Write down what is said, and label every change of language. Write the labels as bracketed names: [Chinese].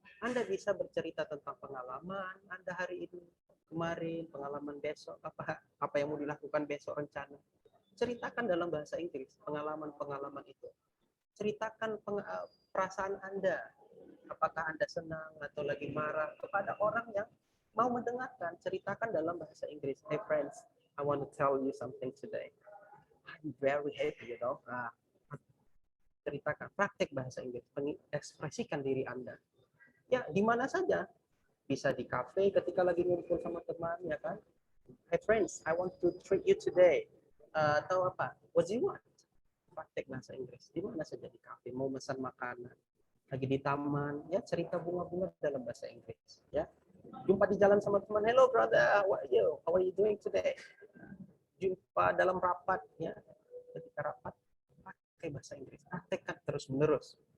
[Indonesian] Anda bisa bercerita tentang pengalaman Anda hari ini, kemarin, pengalaman besok, apa yang mau dilakukan besok, rencana. Ceritakan dalam bahasa Inggris pengalaman itu. Ceritakan perasaan Anda, apakah Anda senang atau lagi marah, kepada orang yang mau mendengarkan. Ceritakan dalam bahasa Inggris. [English] Hey friends, I want to tell you something today. I'm very happy, you know. [Indonesian] Ceritakan, praktek bahasa Inggris, ekspresikan diri Anda. Ya, di mana saja. Bisa di kafe ketika lagi ngumpul sama teman, ya kan. [English] Hey friends, I want to treat you today. [Indonesian] Atau apa? [English] What do you want? [Indonesian] Praktek bahasa Inggris. Di mana saja, di kafe, mau pesan makanan, lagi di taman, ya, cerita bunga-bunga dalam bahasa Inggris, ya. Jumpa di jalan sama teman, [English] hello brother, what are you? How are you doing today? [Indonesian] Jumpa dalam rapat, ya, ketika rapat, pakai bahasa Inggris, praktekkan terus-menerus.